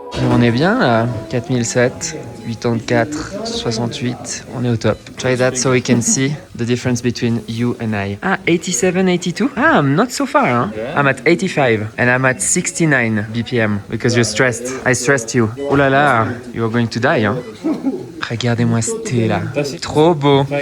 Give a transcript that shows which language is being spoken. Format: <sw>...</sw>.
<fr>On est bien là, 4007, 84, 68, on est au top.</fr> <en>Try that so we can see the difference between you and I. Ah, 87, 82? Ah, I'm not so far, hein? I'm at 85 and I'm at 69 BPM because you're stressed. I stressed you.</en> <fr>Oh là là,</fr> <en>you're going to die, hein?</en> <fr>Regardez-moi ce thé là, trop beau.</fr>